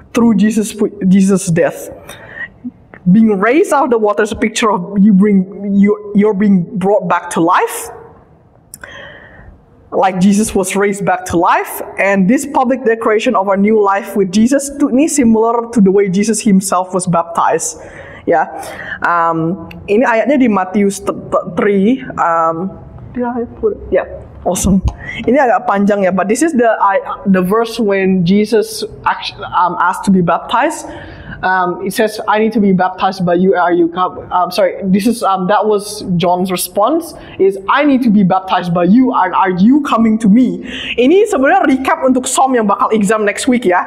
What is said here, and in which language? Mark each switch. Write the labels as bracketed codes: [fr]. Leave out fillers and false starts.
[en] Through Jesus' death. Being raised out of the water is a picture of you're being brought back to life, like Jesus was raised back to life. And this public declaration of our new life with Jesus ini similar to the way Jesus Himself was baptized. [id] Ya, ini ayatnya di Matius 3. [en] Awesome. [id] Ini agak panjang ya, [en] but this is the verse when Jesus actually asked to be baptized. It says, "I need to be baptized by you. Are you come?" This is that was John's response. Is I need to be baptized by you. Are you coming to me? [id] Ini sebenarnya recap untuk Som yang bakal [en] exam next week [id] ya.